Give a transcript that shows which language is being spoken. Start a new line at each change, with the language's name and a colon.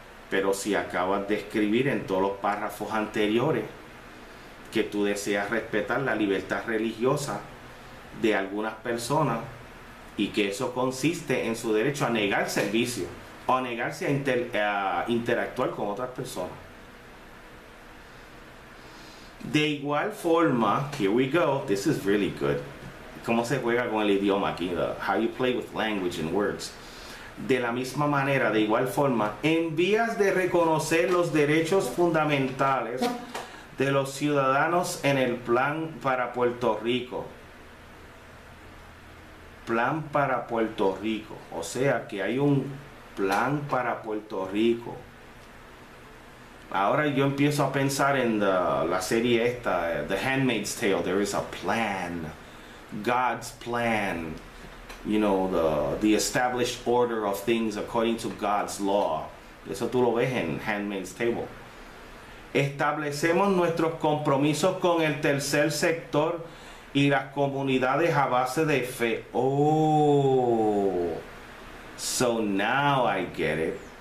Spanish: Pero si acabas de escribir en todos los párrafos anteriores que tú deseas respetar la libertad religiosa de algunas personas y que eso consiste en su derecho a negar servicio o a negarse a interactuar con otras personas. De igual forma,
English: here we go, this is really good.
Spanish: Cómo se juega con el idioma aquí,
English: how you play with language and words.
Spanish: De la misma manera, de igual forma, en vías de reconocer los derechos fundamentales de los ciudadanos en el plan para Puerto Rico. Plan para Puerto Rico. O sea que hay un plan para Puerto Rico. Ahora yo empiezo a pensar en la serie esta, The Handmaid's Tale.
English: There is a plan. God's plan. You know, the established order of things according to God's law.
Spanish: Eso tú lo ves en Handmaid's Tale. Establecemos nuestros compromisos con el tercer sector y las comunidades a base de fe.
English: Oh, so now I get it.